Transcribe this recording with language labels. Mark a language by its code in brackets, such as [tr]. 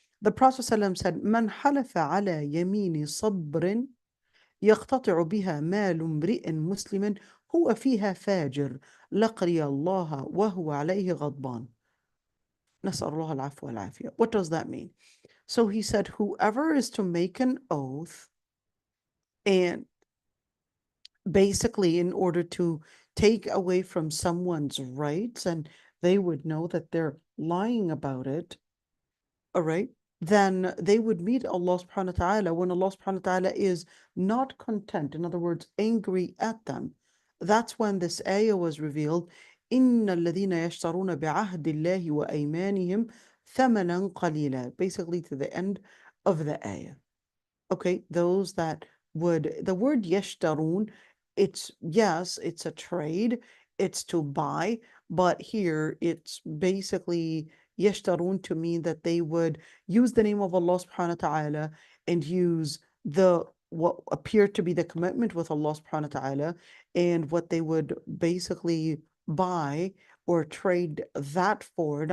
[ar] The Prophet ﷺ said, من حلف على يمين صبر يقتطع بها مال امرئ مسلم هو فيها فاجر لقي الله وهو عليه غضبان. نسأل الله العفو والعافية. [en] What does that mean? So he said, whoever is to make an oath and basically in order to take away from someone's rights and they would know that they're lying about it, all right, then they would meet Allah subhanahu wa ta'ala when Allah subhanahu wa ta'ala is not content, in other words, angry at them. That's when this ayah was revealed. [ar] إِنَّ الَّذِينَ يَشْتَرُونَ بِعَهْدِ اللَّهِ وَأَيْمَانِهِمْ ثَمَنًا قَلِيلًا, basically to the end of the ayah. [en] Okay, those that would, the word yashtarun, it's, yes, it's a trade, it's to buy, but here it's basically yashtarun to mean that they would use the name of Allah subhanahu wa ta'ala and use what appeared to be the commitment with Allah subhanahu wa ta'ala, and what they would basically buy or trade that for.